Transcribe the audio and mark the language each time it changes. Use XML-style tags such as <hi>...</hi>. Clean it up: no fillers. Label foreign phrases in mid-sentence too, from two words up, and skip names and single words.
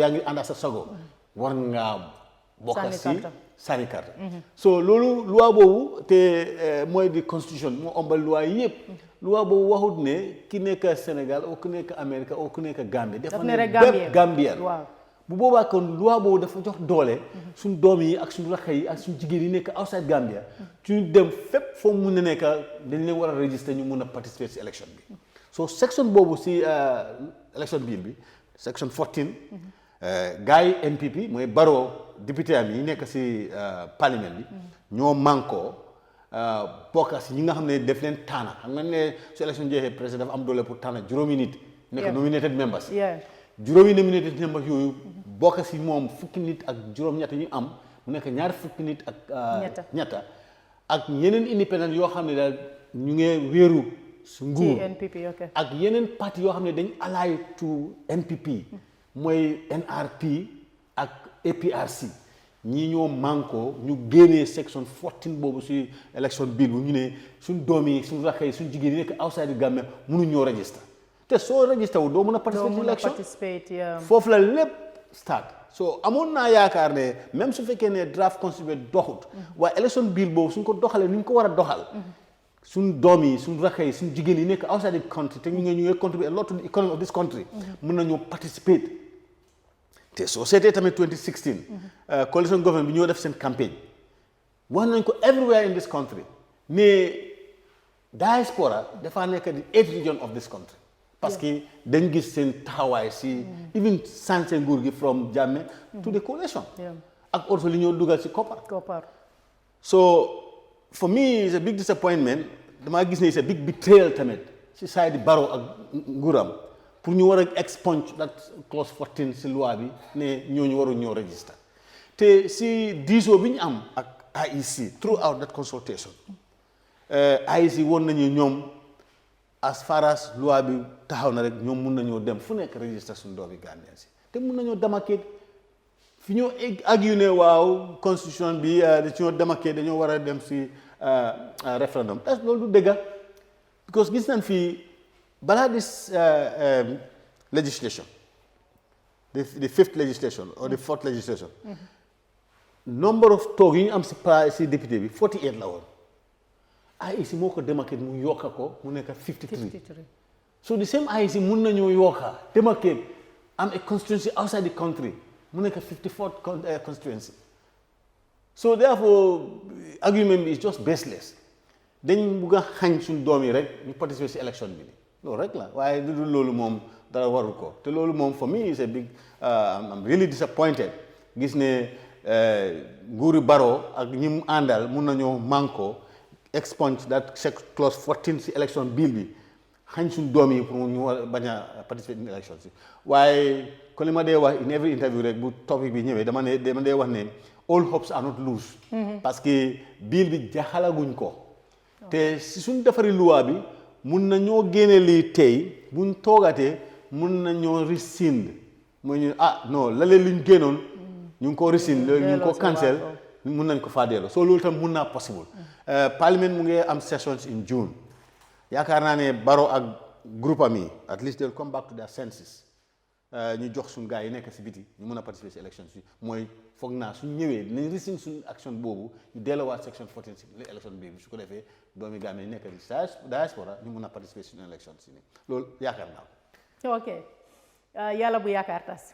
<wo>yaa ngi ànd ak sa sago war ngaa bokk si sànni carte so loolu loi boobu te mooy di constitution moo ombal loi yëpp loi boobu waxut ne ki nekk Sénégal ou ki nekk Amérique ou ki nekk Gambie dafa ne bépp Gambien bu boobaa kon loi boobu dafa jox doole suñ doom yi ak suñ rakk yi ak suñ jigéen yi nekk</wo> <en>outside Gambia</en> <wo>suñu dem fépp foo mun a nekk dañ leen war a register ñu mun a participer si élection bi so section boobu si élection bill bi section 14 gars yi NPP mooy Barrow député am yi nekk si parlement bi ñoo mànkoo bokk si ñi nga xam ne def leen taana xam nga ne su élection jeexee président dafa am doole pour taana juróomi nit nekk</wo> <en>nominated members</en> <wo>juróomi</wo> <en>nominated members</en> <wo>yooyu bokk si moom fukki nit ak juróom-ñett ñu am mu nekk ñaar fukki nit ak ñetta ak yeneen indépendant yoo xam ne daal ñu ngi wéeru su nguur ak yeneen parti yoo xam ne dañ</wo> <en>allied to NPP</en> <wo>mooy NRP ak APRC ñii ñoo manko ñu génnee section 14 boobu si élection bill bu ñu ne suñ doom yi suñ rakk yi suñ jigéen yi nekk</wo> <en>outside Gambia</en> <wo>mënu ñoo register te soo register wu doo mën a participer ci élection foofu la lépp start so amoon naa yaakaar ne même su fekkee ne</wo> <en>draft constitution</en> <wo>doxut waaye élection bill boobu suñ ko doxalee ni ñu ko war a doxal suñ doom yi suñ rakk yi suñ jigéen yi nekk</wo> <en>outside the country</en> <wo>te ñu ngi</wo> <en>contribute a lot to the economy of this country</en> <wo>mën nañoo participer te soo seetee tamit 2016</wo> <en>coalition government</en> <wo>bi ñoo def seen campagne wax nañ ko</wo> <en>everywhere in this country</en> <wo>ne diaspora dafaa nekk di 8</wo> <en>region of this country</en> <fr>parce que</fr> <wo>dañ gis seen taxawaay si even sanse nguur gi</wo> <en>from Jammeh to the coalition</en> <wo>ak also li ñoo dugal si koppar</wo> <en>so for me it's a big disappointment</en> <wo>damaa gis ne</wo> <en>it's a big betrayal</en> <wo>tamit si side Barrow ak nguuram pour ñu war a</wo> <en>expunge that clause 14</en> <wo>si loi bi ne ñooñu waru ñoo register te si diisoo bi ñu am ak IEC</wo> <en>throughout that consultation</en> <wo>IEC woon nañu ñoom</wo> <en>as far as</en> <wo>loi bi taxaw na rek ñoom mun nañoo dem fu nekk register suñu doomi Gambien si te mun nañoo demarquer fi ñoo argue ne waaw constitution bi ci ñoo demarquer dañoo war a dem si référendum loolu du dëgga because gis nañ fii balaa</wo> <en>this legislation the fifth legislation or the fourth legislation number of</en> <wo>toog yi ñu am si député bi 48 la woon IEC moo ko demarqué mu yokka ko mu nekk 53</wo> <en>so the same IEC</en> <wo>mun nañoo yokka demarqué am a</wo> <en>constituency outside the country</en> <wo>mu nekk 54 constituency</wo> <en>so therefore argument</en> <wo>bi</wo> <en>is just baseless</en> <wo>dañ bugg a xañ suñ doom yi rek ñu participer si élection bi loolu rek la waaye lu dul loolu moom dara warul ko te loolu moom</wo> <en>for me is a big I'm really disappointed</en> <wo>gis ne nguuri Barrow ak ñi mu àndal mun nañoo manko</wo> <en>expunge that clause 14</en> <wo>si</wo> <en>election bill</en> <wo>bi xañ suñ doom yi pour ñu war bañ a participer</wo> <en>in election</en> <wo>si waaye kon li ma dee wax</wo> <en>in every interview</en> <wo>rek bu topic bi ñëwee dama dee wax ne</wo> <en>all hopes are not loose</en> <fr>parce que</fr> <wo>bill bi jaxalaguñ ko te si suñ defari loi bi mun na ñoo génne lii tey buñ toogatee mun na ñoo rescind mooy ñu non la leen luñ génnoon ñu ngi ko rescind ñu ngi ko cancel mun nañ ko faa delloo soo loolu tam mun naa possible parliament mu ngi am</wo> <en>sessions in June</en> <wo>yaakaar naa ne Barrow ak groupe am yi</wo> <en>at least they'll come back to their senses</en> <wo>ñu jox suñu gars yi nekk si biti ñu mën a participer si élection si mooy foog naa suñ ñëwee dinañ resign suñu action boobu ñu delluwaat section 14 si élection bi su ko defee doomi Gambie yi nekk di diaspora ñu mën a participer si suñu élection si nii loolu yaakaar naa ko. ok yàlla bu yaakaar tas.</wo>